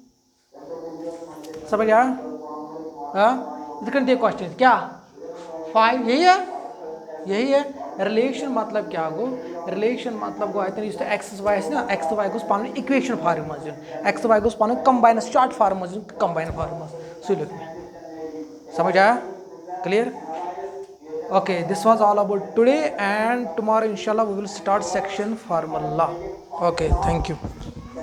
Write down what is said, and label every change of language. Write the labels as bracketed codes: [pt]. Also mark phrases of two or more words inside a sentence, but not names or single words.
[hi] समझ आया, [ks] हाँ, क्वेश्चन क्या 5 यही है, रिलेशन मतलब क्या गो, रिलेशन मतलब गो इस [en] x y [ks] ना, [en] x y [ks] गोस पान [en] equation form [ks] मज, [en] x y [ks] गोस पान [en] combine short form [ks] मज, [en] combine form [ks] मज [hi] सो लिख, समझ आया, [ks] क्लियर, [en] okay, this was all about today and tomorrow insha'Allah we will start section formula, okay, thank you.